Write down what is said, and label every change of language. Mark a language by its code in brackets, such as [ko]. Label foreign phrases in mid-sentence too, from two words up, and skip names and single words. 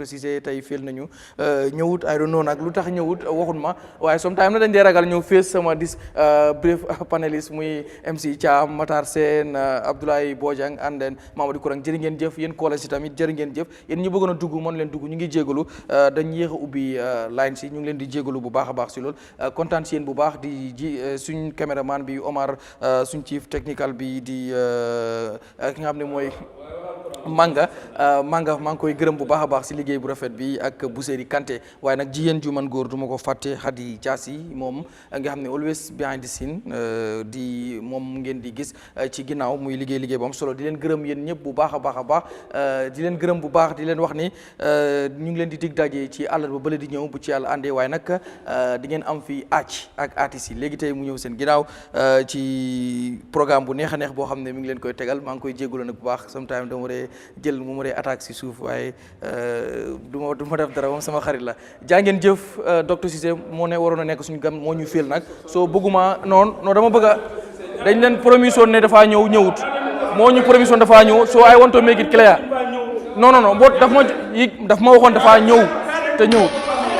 [wo] Cissé tey féel nañu ñëwut [en] I don't know [wo] nag lu tax ñëwut waxun ma waaye sometimes na dañ dee ragal ñëw fees sama brief panéliste muy MC Cham Matar Sène Abdoulaye Bojang and then Mamadi Kurang jërë ngeen jëf yéen koola si tamit jërë ngeen jëf yéen ñu bëggoon a dugg mën leen dugg ñu ngi jégalu dañ yéex a ubbi line si ñu ngi leen di jégalu bu baax a baax si loolu kontaan si yéen bu baax di suñ caméraman bi Omar suñ chief technical bi di ki nga xam ne mooy Manga maa ngi koy gërëm bu baax a baax si liggéey bu rafet bi ak Bousséri Kanté waaye nag jigéen ju man góor du ma ko fàtte Khady Diassi moom nga xam ne [en] always behind the scene [wo] di moom ngeen di gis ci ginnaaw muy liggéey bu am solo di leen gërëm yéen ñëpp bu baax a baax di leen gërëm bu baax di leen wax ni ñu ngi leen di dig daje ci àllarba bële di ñëw bu ci yàlla àndee waaye nag di ngeen am fi ak artistes yi léegi tey mu ñëw seen ginnaaw ci programme bu neex a neex boo xam ne mi ngi leen koy tegal maa ngi koy jégalu nag bu baax sometimes dama dee jël mu ma dee attaque si suuf waaye du ma def dara moom sama xarit la jaa ngeen jëf docteur Cissé moo ne waroon a nekk suñu gam moo ñu féel nag soo bëgguma non dama bëgg a dañ leen promission ne dafaa ñëwut moo ñu promission dafaa ñëw [en] so I want to make it clear [wo] non boo daf ma waxoon dafaa ñëw te ñëwut